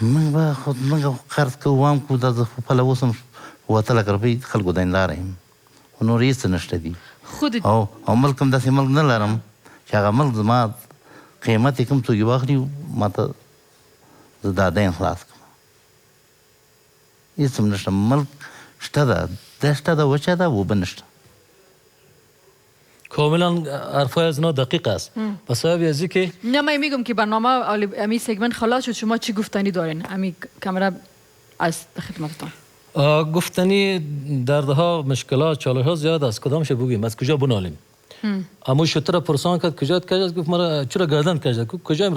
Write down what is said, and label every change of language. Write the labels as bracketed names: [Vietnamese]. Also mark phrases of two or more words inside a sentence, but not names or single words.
[Pashto] موږ قرض کوو، وام کوو، دا زه خپله اوس هم 7,00,000 روپۍ خلکو دینداره یم، خو نور هېڅ نشته دي. او ملک هم داسې ملک نه لرم چې هغه ملک زما قیمت یې کوم څوک یې واخلي ما ته زه دا دین خلاص کړم هېڅ هم نشته ملک شته ده دشته ده وچه ده اوبه نشته [Persian] کاملا حرفای از اینا دقیق است به سبب از اینکه نه من میگم که برنامه امی سگمنت خلاص شد شما چی گفتنی دارین امی کامرا از خدمتتان گفتنی دردها مشکلات چالش ها زیاد است کدامش بگیم از کجا بنالیم اما شتر پرسان کرد کجا کجاست گفت مرا چرا گردن کجا کجا ام